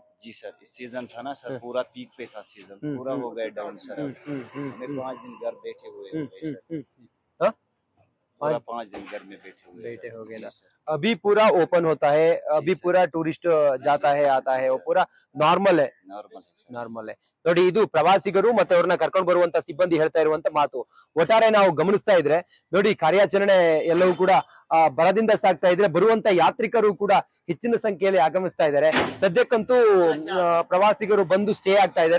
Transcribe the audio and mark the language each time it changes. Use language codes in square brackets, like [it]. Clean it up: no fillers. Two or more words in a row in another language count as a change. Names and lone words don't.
[hi] जी सर, इस सीजन था ना सर, पूरा पीक पे था सीजन, पूरा हो गया डाउन सर। हमें 5 दिन घर बैठे हुए हो गए सर। हाँ? पूरा 5 दिन घर में बैठे हुए बैठे सर। हो गए ना। जी सर। अभी पूरा ओपन होता है, अभी सर। पूरा टूरिस्ट जाता है आता है, वो पूरा नार्मल है। नार्मल है सर, [kn] ನಾರ್ಮಲ್ ನೋಡಿ, ಇದು ಪ್ರವಾಸಿಗರು ಮತ್ತೆ ಅವ್ರನ್ನ ಕರ್ಕೊಂಡು ಬರುವಂತ ಸಿಬ್ಬಂದಿ ಹೇಳ್ತಾ ಇರುವಂತ ಮಾತು. ಒಟ್ಟಾರೆ ನಾವು ಗಮನಿಸ್ತಾ ಇದ್ರೆ ನೋಡಿ, ಕಾರ್ಯಾಚರಣೆ ಎಲ್ಲವೂ ಕೂಡ ಬರದಿಂದ ಸಾಗ್ತಾ ಇದ್ರೆ, ಬರುವಂತ ಯಾತ್ರಿಕರು ಕೂಡ ಹೆಚ್ಚಿನ ಸಂಖ್ಯೆಯಲ್ಲಿ ಆಗಮಿಸ್ತಾ ಇದ್ದಾರೆ. ಸದ್ಯಕ್ಕಂತೂ ಪ್ರವಾಸಿಗರು ಬಂದು ಸ್ಟೇ ಆಗ್ತಾ ಇದ್ದಾರೆ.